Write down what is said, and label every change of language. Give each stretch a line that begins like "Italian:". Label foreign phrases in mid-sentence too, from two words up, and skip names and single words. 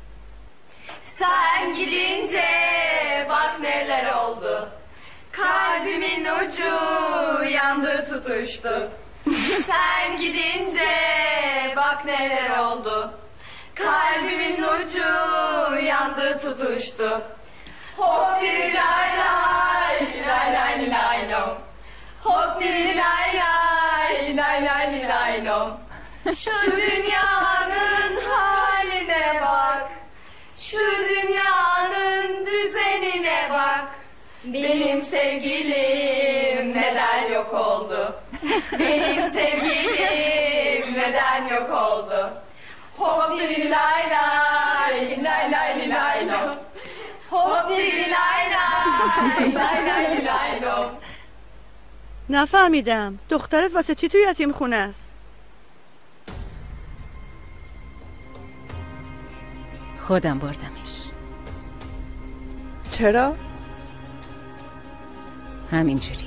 Turkish: Sen gidince bak neler oldu. Kalbimin ucu yandı tutuştu. Sen gidince bak neler oldu. Kalbimin ucu yandı tutuştu. Hop diri lay lay lay lay lay lom. Hop diri lay lay lay lay lay lom. Şu dünyanın haline bak. Şu dünyanın düzenine bak. Benim sevgilim neden yok oldu? Benim sevgilim neden yok oldu? Hop diri lay lay lay lay lay lom. Hop diri lay lay lay lay lay lom.
Persian: نفهمیدم دخترت واسه چی توی یتیم خونه است؟ خودم بردمش. چرا؟ همینجوری.